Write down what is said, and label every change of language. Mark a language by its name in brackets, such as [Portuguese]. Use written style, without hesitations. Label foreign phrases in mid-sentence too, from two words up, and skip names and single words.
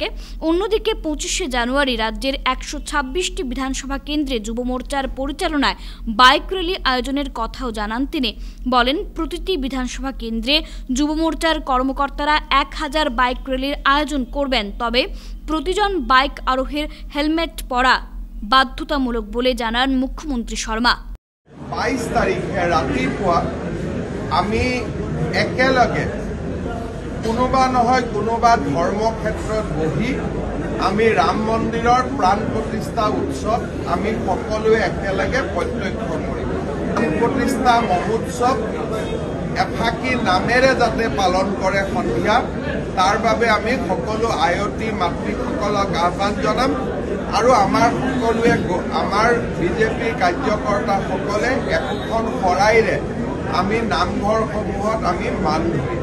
[Bangla] অন্যদিকে 25 জানুয়ারি রাজ্যের 126টি বিধানসভা কেন্দ্রে যুব মোর্চার পরিচালনায় বাইক র্যালি আয়োজনের কথাও জানান তিনি। বলেন, প্রতিটি বিধানসভা কেন্দ্রে যুব মোর্চার কর্মকর্তারা 1000 বাইক র্যালির আয়োজন করবেন, তবে প্রতিজন বাইক আরোহীর হেলমেট পরা বাধ্যতামূলক বলে জানান মুখ্যমন্ত্রী শর্মা। [Assamese] 22 তারিখে রাতিপুৱা আমি একেলগে কোনোবা নহয় কোনোবা ধৰ্মক্ষেত্ৰত বহি আমি ৰাম মন্দিৰৰ প্ৰাণ প্ৰতিষ্ঠা উৎসৱ আমি সকলোৱে একেলগে প্ৰত্যক্ষ কৰিম। প্ৰাণ প্ৰতিষ্ঠা মহোৎসৱ এফাকি নামেৰে যাতে পালন কৰে সন্ধিয়া, তাৰ বাবে আমি সকলো আয়তী মাতৃসকলক আহ্বান জনাম আৰু আমাৰ সকলোৱে আমাৰ বিজেপি কাৰ্যকৰ্তাসকলে একোখন শৰাইৰে আমি নামঘৰসমূহত আমি মান ধৰিম।